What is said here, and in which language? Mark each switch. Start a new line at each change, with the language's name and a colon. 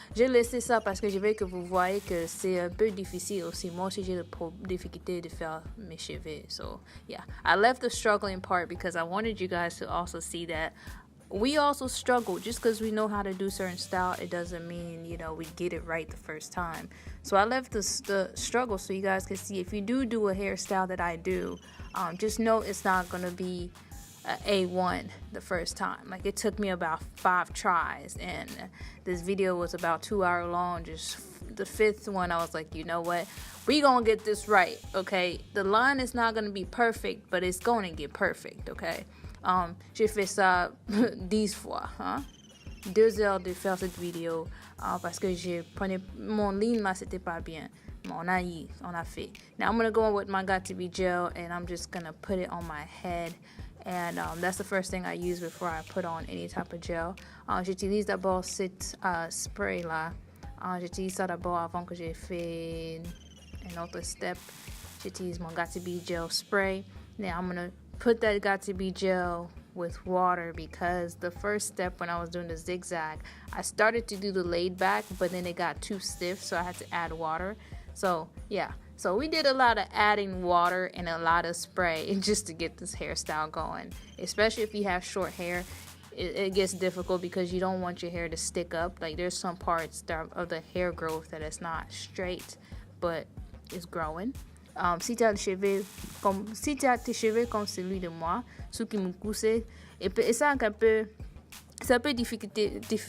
French: J'ai laissé ça parce que je veux que vous voyez que c'est un peu difficile aussi. Moi aussi, j'ai la difficulté de faire mes cheveux.
English: So, yeah. I left the struggling part because I wanted you guys to also see that we also struggle. Just because we know how to do certain style, it doesn't mean, we get it right the first time. So I left the struggle so you guys can see. If you do a hairstyle that I do, just know it's not going to be A1 the first time. Like, it took me about 5 tries, and this video was about 2 hours long. Just the 5th one, I was like, you know what, we gonna get this right, okay? The line is not gonna be perfect, but it's gonna get perfect, okay?
French: J'ai fait ça 10 fois, hein? 2 heures de faire cette vidéo parce que je prenais mon ligne là, c'était pas bien. On a fait.
English: Now I'm gonna go in with my Got To Be gel, and I'm just gonna put it on my head. And that's the first thing I use before I put on any type of gel.
French: J'utilise d'abord cette spray là. J'utilise ça d'abord avant que j'ai fait un autre step. J'utilise mon Got To Be gel spray.
English: Now I'm gonna put that Got To Be gel with water because the first step when I was doing the zigzag, I started to do the laid back, but then it got too stiff, so I had to add water. So yeah. So we did a lot of adding water and a lot of spray just to get this hairstyle going. Especially if you have short hair, it gets difficult because you don't want your hair to stick up. Like, there's some parts of the hair growth that is not straight, but it's growing.
French: Si tu as tes cheveux comme celui de moi, ceux qui me poussent, et ça c'est un peu difficulté.